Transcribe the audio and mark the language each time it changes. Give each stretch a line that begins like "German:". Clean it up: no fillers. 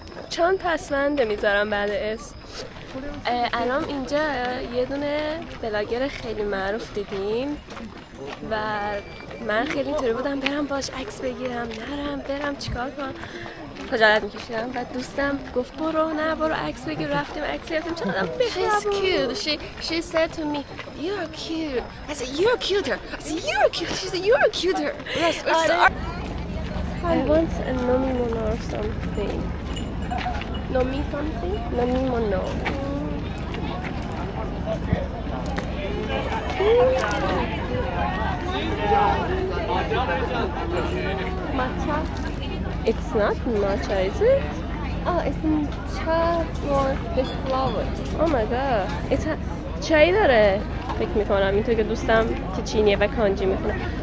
Persian: چان پسونده میذارم بعد اسم. الان اینجا یه دونه بلاگر خیلی معروف دیدیم و من خیلی اینطوری بودم برم باش عکس بگیرم، نرم برم چیکار کنم، خجالت میکشیدم. و دوستم گفت برو عکس بگیر. رفتیم عکس گرفتیم. چقدر بخوام.
English: She's cute. She said to me, "You're cute." I said, "You're cuter." I said, "You're cute." She said, "You're cuter." Yes. I want a nomimono or something. Nomi something? Nomimono. Matcha. It's not matcha, is it? Oh, it's matcha for this flower. Oh my god.
Persian: It's چای داره. فکر میکنم اینطور که دوستم که چینیه و کانجی میکنه.